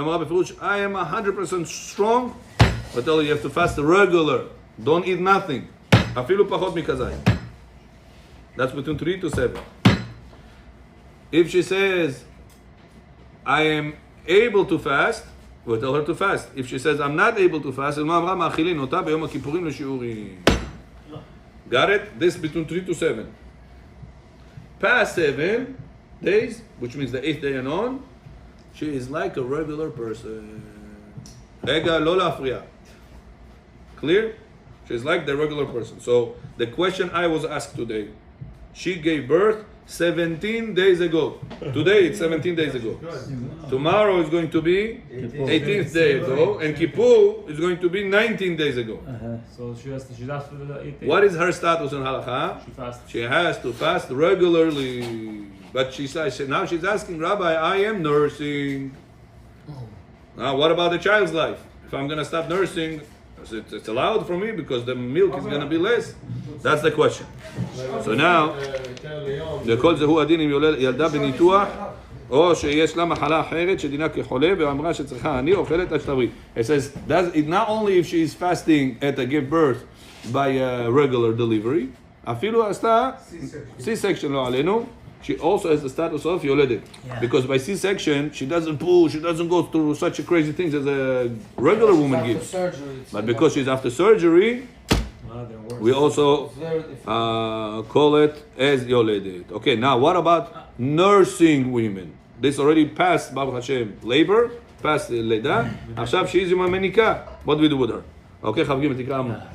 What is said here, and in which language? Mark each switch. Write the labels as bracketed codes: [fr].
[he] אמרה בפירוש, [en] I am 100% strong, but tell her you have to fast regular. Don't eat nothing. [he] אפילו פחות מכזית. [en] That's between 3 to 7. If she says, I am able to fast, we'll tell her to fast. If she says, I'm not able to fast, [he] מה אמרה? מאכילין אותה ביום הכיפורים לשיעורים. [en] Got it? This between 3 to 7. Past 7 days, which means the 8th day and on, she is like a regular person. [he] רגע, לא להפריע. [en] Clear? She's like the regular person. So the question I was asked today, she gave birth 17 days ago. Today it's 17 days ago. Tomorrow is going to be 18th day ago, and Kippur is going to be 19 days ago. So she's asked for the 8 days. What is her status in halakha? She fasts. She has to fast regularly. But she says, now she's asking, Rabbi, I am nursing. Now what about the child's life? If I'm going to stop nursing, it's allowed for me because the milk is going to be less. That's the question. [he] So now, לכל זה הוא הדין אם ילדה בניתוח או שיש לה מחלה אחרת שדינה כחולה ואמרה שצריכה אני אוכלת עד שתבריא. [en] It says, not only if she is fasting at the give birth by a regular delivery, [he] אפילו עשתה [en] C-section [he] לא עלינו, [en] she also has the status of יולדת. Because by C-section, she doesn't pull, she doesn't go through such a crazy things as a regular woman gives. But because she's after surgery, we also call it as יולדת. Okay, now what about nursing women? This already passed, Baruch Hashem, labor, past לידה. [he] עכשיו [en] she's [he] עם המניקה. [en] What do we do with her? Okay, [he] חברים, תקרא עמו.